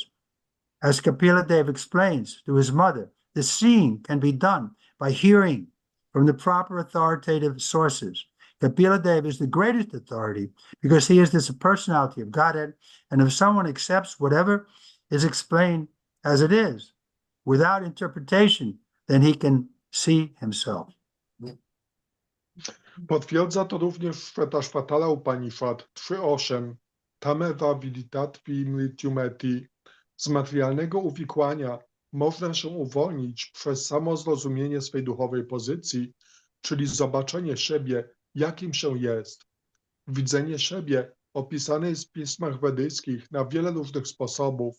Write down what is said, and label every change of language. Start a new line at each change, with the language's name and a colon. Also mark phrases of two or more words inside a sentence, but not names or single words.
English: As Kapila Dev explains to his mother, the seeing can be done by hearing from the proper authoritative sources. Kapila Dev is the greatest authority because he is this personality of Godhead, and if someone accepts whatever is explained as it is, without interpretation, then he can see himself.
Polish: Potwierdza to również Shvetashvatala Upanishad 3.8.
Sanskrit: तमेव विदित्वाति मृत्युमेति.
Polish: Z materialnego uwikłania można się uwolnić przez samo zrozumienie swej duchowej pozycji, czyli zobaczenie siebie, jakim się jest. Widzenie siebie opisane jest w pismach wedyjskich na wiele różnych sposobów.